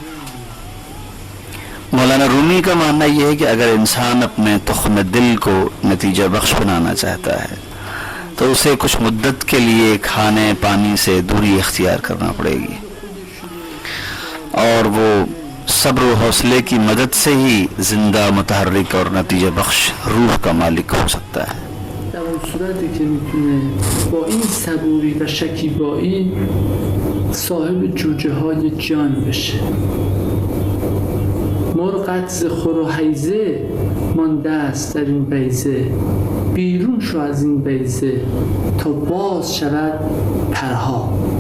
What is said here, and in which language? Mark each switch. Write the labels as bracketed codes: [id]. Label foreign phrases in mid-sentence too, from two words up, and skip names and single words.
[ur] مولانا رومی کا ماننا یہ ہے کہ اگر انسان اپنے تخم دل کو نتیجہ بخش بنانا چاہتا ہے تو اسے کچھ مدت کے لیے کھانے پانی سے دوری اختیار کرنا پڑے گی اور وہ صبر اور حوصلے کی مدد سے ہی زندہ متحرک اور نتیجہ بخش روح کا مالک ہو سکتا ہے. [fa] در اون صورتی که میتونه با این صبوری و شکیبایی صاحب جوجه های جان بشه. مرغت ز خور و حیزه مانده است در این بیضه، بیرون شو از این بیضه تا باز شود پرها.